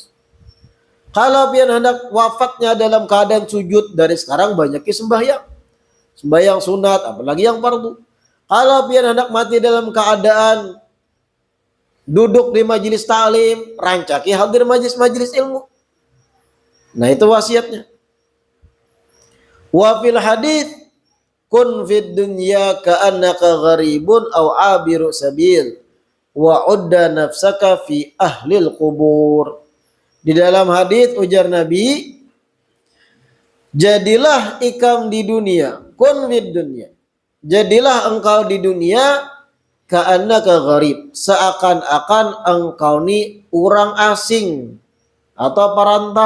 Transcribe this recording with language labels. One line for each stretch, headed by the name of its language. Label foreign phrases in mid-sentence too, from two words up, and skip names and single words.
Banjar: Kalau pian hendak wafatnya dalam keadaan sujud, dari sekarang banyaki sembahyang. Sembahyang sunat, apalagi yang fardu. Kalau pian hendak mati dalam keadaan duduk di majelis ta'lim, rancaki hadir majelis ilmu. Nah itu wasiatnya.
Arabic: وفي الحديث كن في الدنيا كأنك غريب أو عابر سبيل وعد نفسك في أهل القبور.
Banjar: Di dalam hadis ujar Nabi, jadilah ikam di dunia,
Arabic: كن في الدنيا.
Banjar: Jadilah engkau di dunia
Arabic: كأنك غريب,
Banjar: seakan-akan engkau ni orang asing atau perantau.